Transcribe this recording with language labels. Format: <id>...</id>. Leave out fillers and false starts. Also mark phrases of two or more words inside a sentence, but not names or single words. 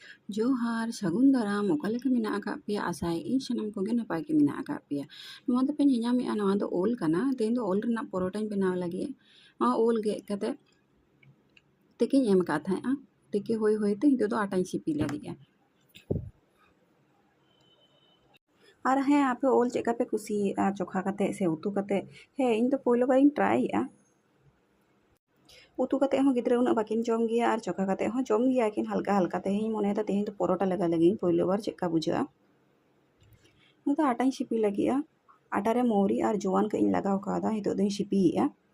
<sat>जोहार सागुन दाराम ओकालेका मेना आका पेया आसाय इन सनम कोगे नपाय के मेना आका पेया नोआ दो पे ᱧᱮᱧᱟᱢᱮᱜᱼᱟ नोआ दो ओल कना तेहेñ दो ओल रᱮᱱᱟᱜ परोटाᱧ बेनाव लगी नोआ ओल गेद कते तिकिñ एम का थाहेआ तिकी होई होईते हितो दो आटाኝ सिपी लगी</sat> <hi>और हाँ</hi> <sat>आपे ओल चेका पे कुसिएगा चोखा कते से उतु कते हे इन तो पोइलो बारिñ ट्राइएगा उतु कते हो गिद्रा उना बाकिन जम गया और चोखा कते हो जम गया किन हल्का हल्का तेहेñ मोने ता तेहेñ तो परोटा लगा लगी पोइलो बार चेका बुझा तो आटाñ सिपी लगी आटा रे मौरी और जोवान कइñ लगाव कादा हितो दोñ सिपीएगा</sat>